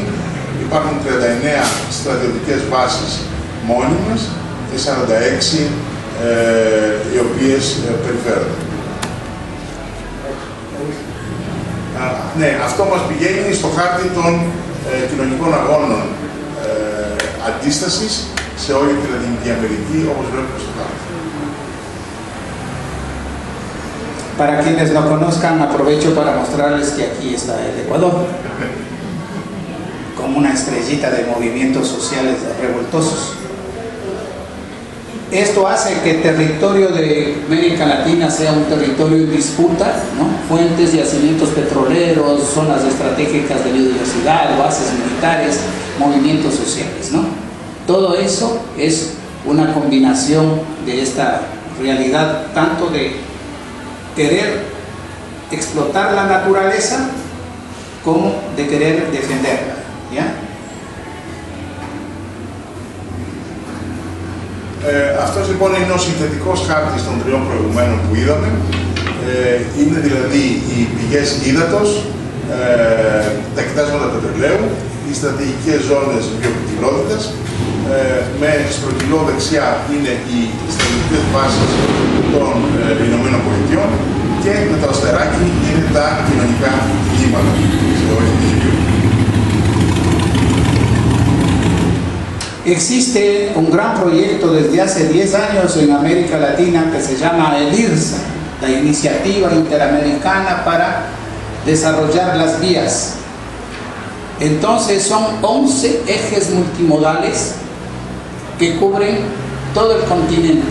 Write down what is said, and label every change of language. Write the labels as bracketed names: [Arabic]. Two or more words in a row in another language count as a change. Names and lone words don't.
[Greek] Υπάρχουν 39 στρατιωτικές βάσεις μόνιμες και 46 οι οποίες περιφέρονται. Ναι, αυτό μας πηγαίνει στο χάρτη των κοινωνικών αγώνων αντίστασης σε όλη τη Λατινική Αμερική, όπως βλέπουμε στο χάρτη. [Spanish] Para quienes no conozcan, aprovecho para mostrarles que aquí está el Ecuador, como una estrellita de movimientos sociales revoltosos. Esto hace que el territorio de América Latina sea un territorio en disputa, ¿no? Fuentes, yacimientos petroleros, zonas estratégicas de biodiversidad, bases militares, movimientos sociales, ¿no? Todo eso es una combinación de esta realidad, tanto de querer explotar la naturaleza como de querer defenderla, ¿ya? [Greek] Αυτός λοιπόν είναι ο συνθετικός χάρτης των τριών προηγουμένων που είδαμε. Είναι δηλαδή οι πηγές ύδατος, τα κοιτάσματα πετρελαίου, οι στρατηγικές ζώνες βιοποικιλότητας, με στρογγυλό δεξιά είναι οι στρατηγικές βάσεις των Ηνωμένων Πολιτειών και με το αστεράκι είναι τα κοινωνικά κύματα σε όλη τη γη. [Spanish] Existe un gran proyecto desde hace 10 años en América Latina que se llama el IRSA, la Iniciativa Interamericana para Desarrollar las Vías. Entonces son 11 ejes multimodales que cubren todo el continente.